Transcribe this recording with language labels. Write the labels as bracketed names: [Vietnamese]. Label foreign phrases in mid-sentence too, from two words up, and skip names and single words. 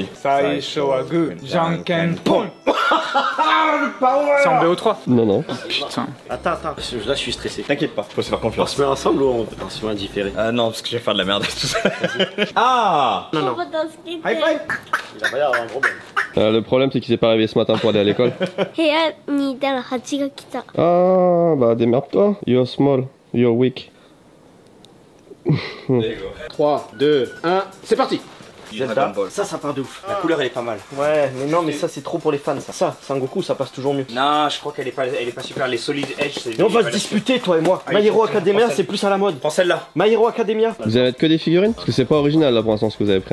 [Japanese] 最初はグー、じゃんけんぽん. [French] C'est en BO3. Non. Putain. Attends. Là, je suis stressé. T'inquiète pas, faut se faire On confiance. se met ensemble ou on se met indifféré? Ah non, parce que je vais faire de la merde avec tout ça. Ah! Non. [English] High five. [French] Il va pas y avoir un problème. Le problème c'est qu'il s'est pas réveillé ce matin pour aller à l'école. [Japanese] 部屋にいたら蜂が来た。 [French] Ah, bah démerde-toi. [English] You're small, you're weak. [French] 3, 2, 1, c'est parti. Zelda, ça part de ouf. La couleur elle est pas mal. Ouais, mais non, mais ça c'est trop pour les fans. Ça, Sangoku, ça passe toujours mieux. Non, je crois qu'elle est pas super. Les Solid Edge, c'est. Mais on va se disputer, toi et moi. My Hero Academia, c'est plus à la mode. Prends celle-là. My Hero Academia. Vous allez être que des figurines? Parce que c'est pas original là pour l'instant ce que vous avez pris.